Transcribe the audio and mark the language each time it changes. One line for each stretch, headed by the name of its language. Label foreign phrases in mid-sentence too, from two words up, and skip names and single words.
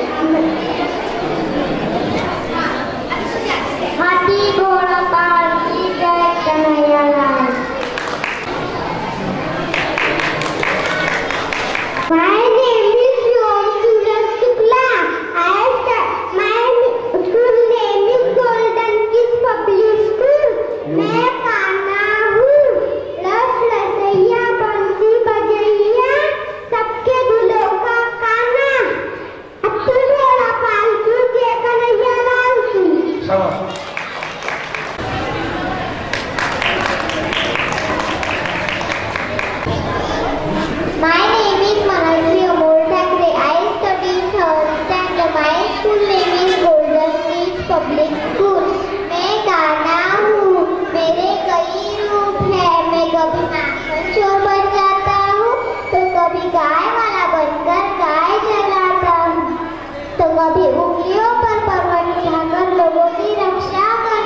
Hindi: हाथी घोड़ा पालकी जय कन्हैया लाल.
English: My name is Yom Suraj Shukla. My school name is Golden Kids Public School.
Hindi: मैं कान्हा हूँ, रस रसैया बंसी बजैया, सबके दिलों का कान्हा। अब तू मेरा पालतू जय कन्हैया लाल की।
English: My name is Manasvi Amol Thackeray. I study in third standard. My school name is Golden Kids Public School.
Hindi: मैं गाना हूँ, मेरे कई रूप हैं। मैं कभी माखन चोर बन जाता हूँ, तो कभी गाय वाला बनकर गाय चलाता हूँ, तो कभी उंगलियों पर पर्वत उठाकर लोगों की रक्षा